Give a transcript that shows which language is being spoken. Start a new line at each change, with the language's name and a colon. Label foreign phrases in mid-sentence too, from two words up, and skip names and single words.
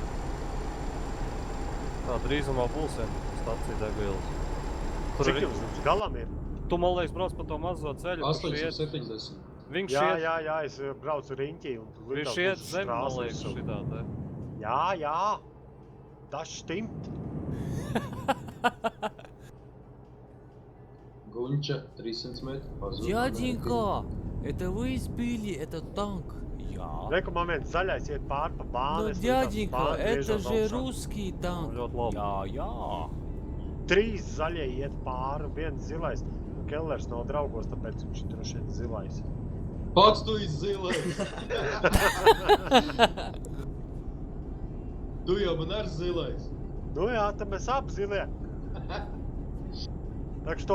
Latvian: Tā drīzumā būs stacija degvielas. Cik jums līdz galam ir? Tu, man liekas, brauc pa to mazo ceļu, kurš iet. 870. Viņš Jā, iet, jā, es braucu riņķī un tu viņš iet zem, man liekas, šitā te. Jā. Tas stimmt.
Russian: Гунча, 300 метров. Пазур. Дяденька, это вы сбили этот танк? Я.
Latvian: Reku, man viens zaļais iet pār pa
Russian: Ну,
Latvian: bāni.
Russian: дяденька, это же русский танк.
Latvian: Ļoti labi. Jā. 3 zaļie iet pāri un 1 zilais. Un Kellers nav draugos, tāpēc viņš ir droši vien zilais. Pats tu izzilais! Tu jau man ar zilais! Nu jā, tad mēs abi zilie.
Russian: Так что...